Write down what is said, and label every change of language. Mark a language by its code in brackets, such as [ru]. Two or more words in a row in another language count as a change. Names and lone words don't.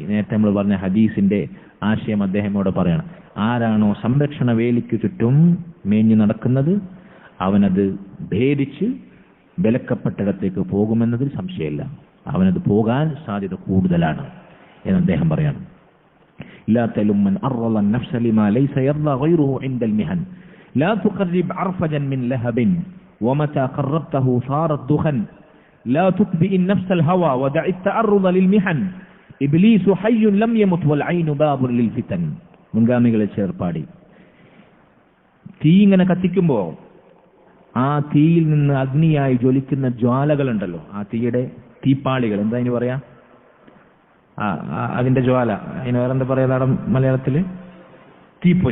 [ml] നേരത്തെ നമ്മൾ പറഞ്ഞ ഹദീസിന്റെ ആശയം അദ്ദേഹം ഇവിടെ പറയാണ്. ആരാണോ സംരക്ഷണ വേലിക്ക് ചുറ്റും മേഞ്ഞു നടക്കുന്നത് അവനത് ഭേദിച്ച് വിലക്കപ്പെട്ടിടത്തേക്ക് പോകുമെന്നതിൽ സംശയമില്ല, അവനത് പോകാൻ സാധ്യത കൂടുതലാണ് എന്ന് അദ്ദേഹം പറയാണ്. [ar] لا تلم من أرض النفس لما ليس يرضى غيره عند المهن لا تقرب عرفجا من لهب ومتى قربته صارت دخن لا تتبع النفس الهوى ودع التعرض للمحن إبليس حي لم يمت والعين باب للفتن. [ml] മുൻഗാമികളെ ചേർപ്പാടി. തീ ഇങ്ങനെ കത്തിക്കുമ്പോൾ ആ തീയിൽ നിന്ന് അഗ്നിയായി ജ്വലിക്കുന്ന ജ്വാലകളുണ്ടല്ലോ, ആ തീയുടെ തീപ്പാളികൾ, എന്താ അതിന് പറയാ, അതിന്റെ ജ്വാല, അതിന് വേറെന്താ പറയാ നാടൻ മലയാളത്തില്, തീപ്പൊരി.